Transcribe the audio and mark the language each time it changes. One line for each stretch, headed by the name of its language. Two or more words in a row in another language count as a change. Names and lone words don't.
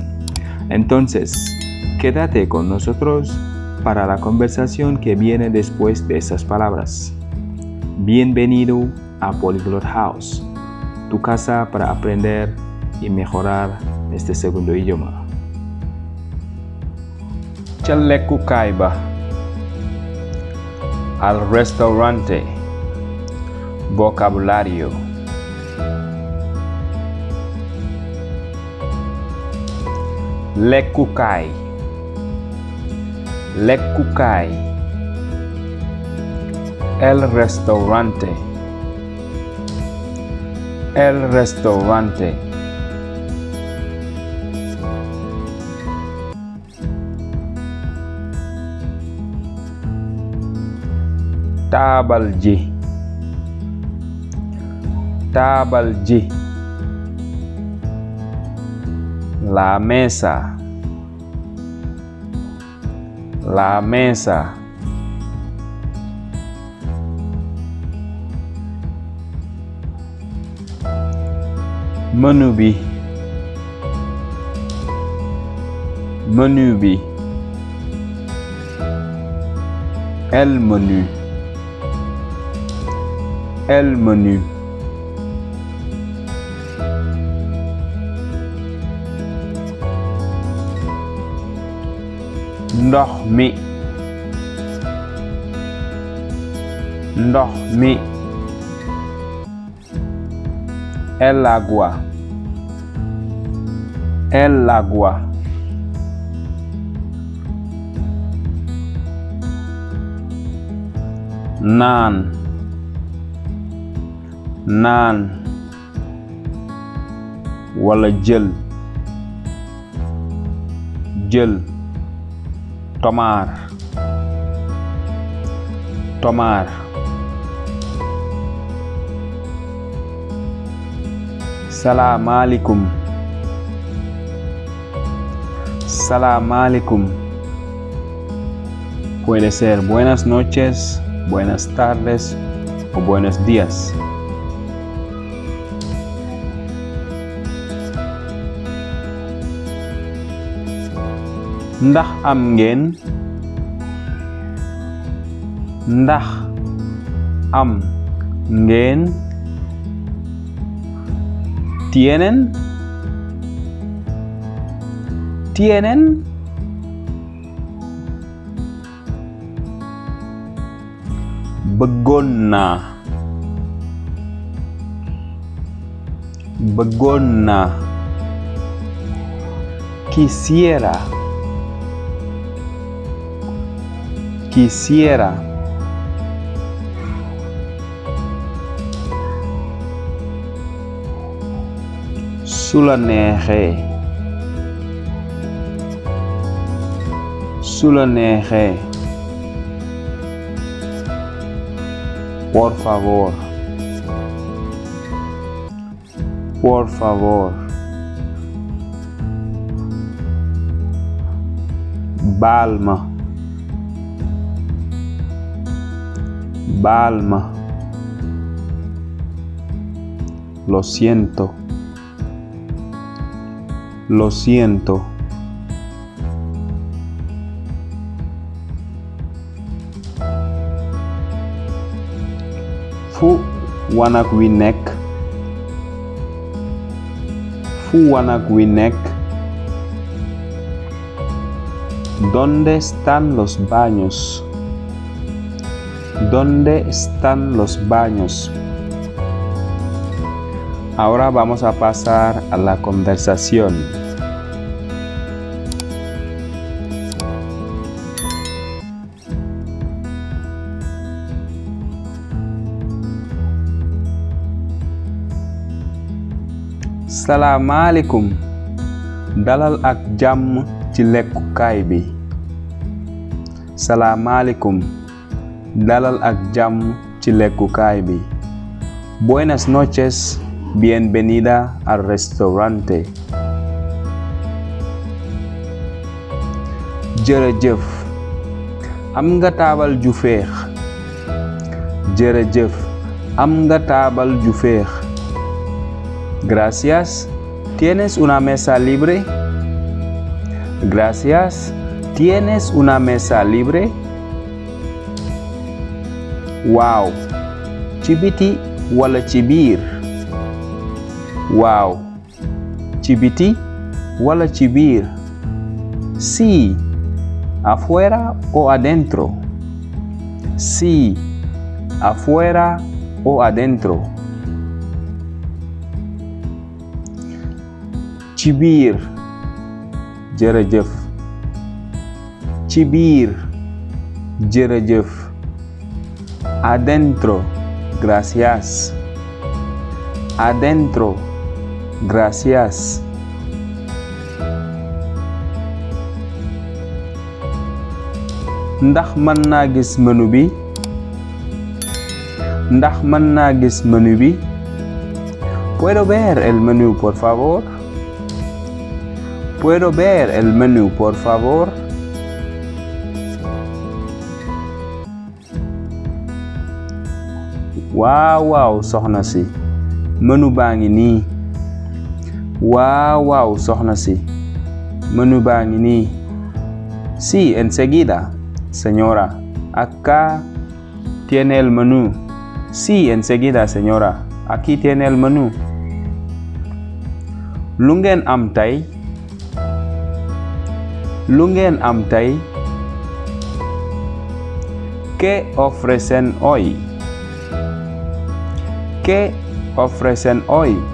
Spanish: Entonces, quédate con nosotros para la conversación que viene después de esas palabras. Bienvenido a Polyglot House, tu casa para aprender y mejorar este segundo idioma.
Wolof: Ca lekkukaay ba,
Spanish: al restaurante. Vocabulario.
Wolof: Lekkukaay, lekkukaay.
Spanish: El restaurante, el restaurante.
Wolof: Taabal ji, taabal ji.
Spanish: La mesa, la mesa.
Wolof: Menu bi, menu bi.
Spanish: El menu, el menu.
Wolof: Ndox mi, ndox mi.
Spanish: El agua, el agua.
Wolof: Naan, naan. Wala jël, jël.
Spanish: Tomar, tomar.
Wolof: Salaamaaleykum, salaamaaleykum.
Spanish: Puede ser buenas noches, buenas tardes o buenos días.
Wolof: Ndax am ngeen, ndax am ngeen.
Spanish: Tienen, tienen.
Wolof: Bëggoon naa, bëggoon naa.
Spanish: Quisiera, quisiera.
Wolof: Su la neexee, su la neexee.
Spanish: Por favor, por favor.
Wolof: Baal ma, baal ma.
Spanish: Lo siento, lo siento.
Wolof: Fu wanag wi nekk, fu wanag wi nekk.
Spanish: ¿Dónde están los baños? ¿Dónde están los baños? Ahora vamos a pasar a la conversación.
Wolof: Salaamaaleykum. Dalal ak jàmm ci lekkukaay bi. Salaamaaleykum. Dalal ak jàmm ci lekkukaay bi.
Spanish: Buenas noches, bienvenida al restaurante.
Wolof: Jërëjëf, am nga taabal ju féex. Jërëjëf, am nga taabal ju féex.
Spanish: Gracias, ¿tienes una mesa libre? Gracias, ¿tienes una mesa libre?
Wolof: Waaw, ci biti wala ci biir? Waaw, ci biti wala ci biir?
Spanish: Sí, afuera o adentro? Sí, afuera o adentro?
Wolof: Ci biir. Jërëjëf. Ci biir. Jërëjëf.
Spanish: Adentro. Gracias. Adentro. Gracias.
Wolof: Ndax mën naa gis menu bi? Ndax mën naa gis menu bi?
Spanish: ¿Puedo ver el menú, por favor? ¿Puedo ver el menú, por favor?
Wolof: Waaw soxna si, menu baa ngi nii. Waaw soxna si, menu baa ngi nii.
Spanish: Sí, enseguida, señora. Acá tiene el menú. Sí, enseguida, señora. Aquí tiene el menú.
Wolof: Lu ngeen am tey? Lu ngeen am tey?
Spanish: ¿Qué ofrecen hoy? ¿Qué ofrecen hoy?